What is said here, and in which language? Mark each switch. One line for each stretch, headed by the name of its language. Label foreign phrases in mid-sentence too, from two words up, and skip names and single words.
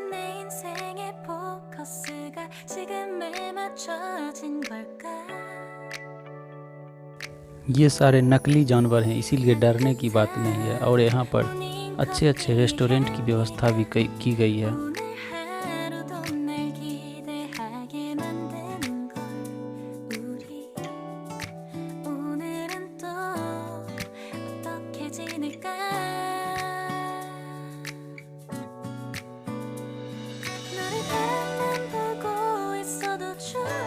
Korean: 인생의 포커스가 지금에 맞춰진 걸까?
Hindi: ये सारे नकली जानवर हैं, इसीलिए डरने की बात नहीं है। और यहाँ पर अच्छे अच्छे रेस्टोरेंट की व्यवस्था भी की गई है।
Korean: 오늘 하루도 날 기대하게 만드는 걸 우리 오늘은 또 어떻게 지낼까? 너를 바라만 보고 있어도 좋아.